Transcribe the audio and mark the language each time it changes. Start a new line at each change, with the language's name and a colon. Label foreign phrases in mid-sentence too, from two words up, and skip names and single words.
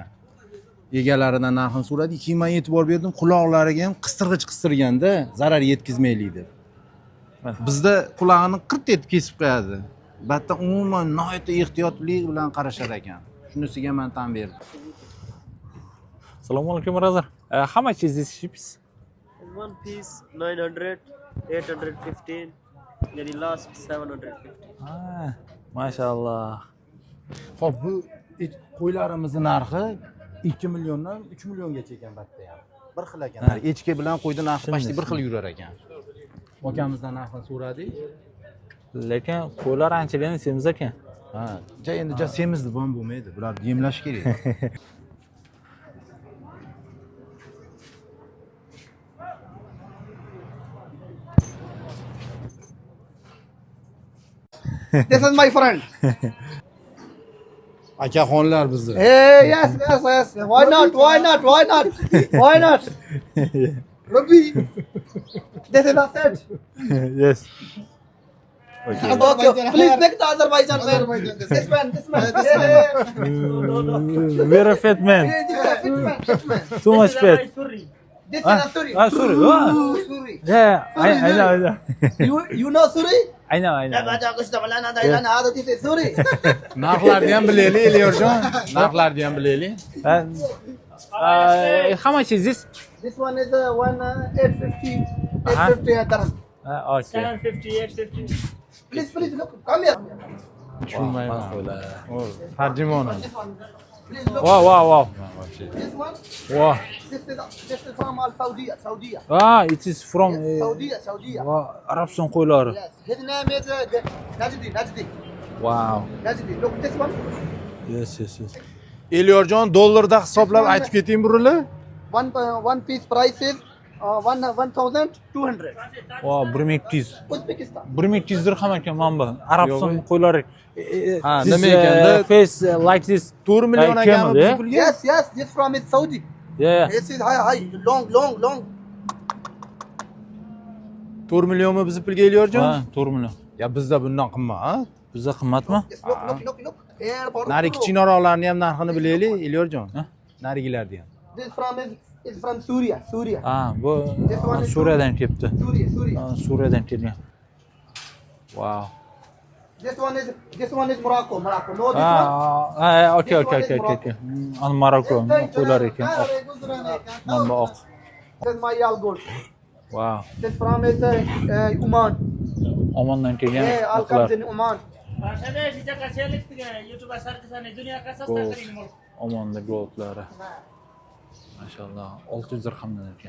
Uzbek: Egalaridan narxini so'radi, keyin men e'tibor berdim, quloqlariga ham qistirg'ich qistirganda zarar yetkazmaylik deb. Bizda qulog'ini qirt etib kesib qo'yadi. Batda umuman nihoyatda ehtiyotlik bilan qarashar ekan. Shunisiga men tan berdim.
Arabic: السلام عليكم
English: brother. How much is this chips? One piece 900, 815, yani last 750.
Uzbek: Mashallah. Xo'p, bu qo'ylarimizning narxi 2 milliondan 3 milliongacha ekan batda ham. Bir xil ekan. Echki bilan qo'yning narxi почти bir xil yurar ekan. Okamizdan narxini so'radik. Lekin qo'ylar anchadan semiz ekan. Ha, endi semiz deb ham bo'lmaydi. Bularni yemlash kerak.
English: This is my friend.
Uzbek: Akaxonlar bizni.
English: Hey, yes. Why not? Ruby. This is Asad. Yes. Okay. Please make the Azerbaijan man. This man. Very fat man. This man. Too much fat. This is Suri. Sorry. Suri. Yeah, I know. You know Suri? I know. This is Suri.
Uzbek: Narxlarni ham bilaylik, Eliyorjon. Narxlarni ham bilaylik.
English: How much is this? This one is 850 dirham. Okay. 750, 850. Please look. Come here.
Uzbek: Tushunmayman. Tarjimoni.
English: This one. Please look. Wow. This one. Wow. This is from Saudi. It is from Saudi.
Uzbek: Arabiston qo'ylari.
English: Yes. His name is Najdi. Wow. Najdi. Look this one. Yes.
Uzbek: Eliyorjon dollarda hisoblab aytib keting burilib.
English: One piece price is 1,200. Wow, 1200. Uzbekistan.
Uzbek: 1200 dirham ekan mana bu. Arabiston qo'ylari. Ha, nima ekanda?
English: Face like this.
Uzbek: 4 million ekanmi biz pulga?
English: Yes. This from is Saudi. Yeah. This is high, long.
Uzbek: 4 millionmi biz pulga Eliyorjon? Ha, 4 million. Ya bizda bundan qimmat, ha? Bizda qimmatmi?
English: Yes, look. Here,
Uzbek: Nari kichikroqlarni ham narxini bilaylik, Eliyorjon. Narigilarni ham.
English: This is from Syria.
Uzbek: Bu Suriyadan kelibdi.
English: Syria.
Uzbek: Suriyadan kelgan.
English: Wow. This one is Morocco. No, this
Uzbek: Okay. An Morocco qo'ylar ekan. Mana bu oq.
English: This is my Yal gold. Wow. This from is Oman.
Uzbek: Omandan kelgan
English: Yeah, all comes in Oman.
Uzbek: Omonda goldlari. Mashallah, 600 dirhamdan ekan.